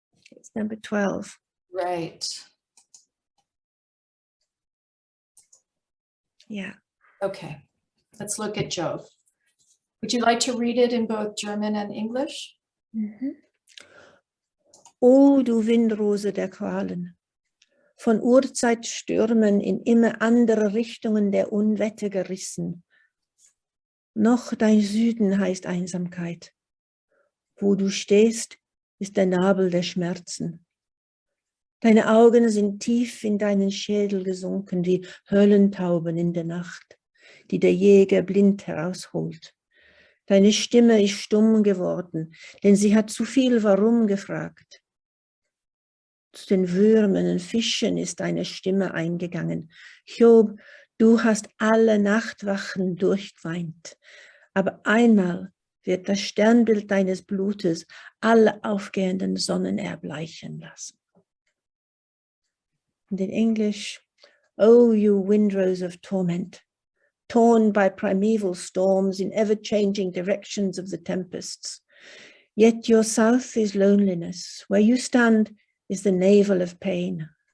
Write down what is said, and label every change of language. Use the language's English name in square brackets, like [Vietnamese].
[English] It's number 12. Right. Yeah. Okay, let's look at Job. Would you like to read it in both German and English? Mhm. [German] O du Windrose der Qualen, von Urzeitstürmen in immer andere Richtungen der Unwetter gerissen. Noch dein Süden heißt Einsamkeit. Wo du stehst, ist der Nabel der Schmerzen. Deine Augen sind tief in deinen Schädel gesunken, wie Höllentauben in der Nacht, die der Jäger blind herausholt. Deine Stimme ist stumm geworden, denn sie hat zu viel Warum gefragt. Zu den Würmern und Fischen ist deine Stimme eingegangen. Job, du hast alle Nachtwachen durchgeweint, aber einmal wird das Sternbild deines Blutes alle aufgehenden Sonnen erbleichen lassen. [English] And in English, oh, you windrows of torment, torn by primeval storms in ever-changing directions of the tempests. Yet your south is loneliness. Where you stand is the navel of pain.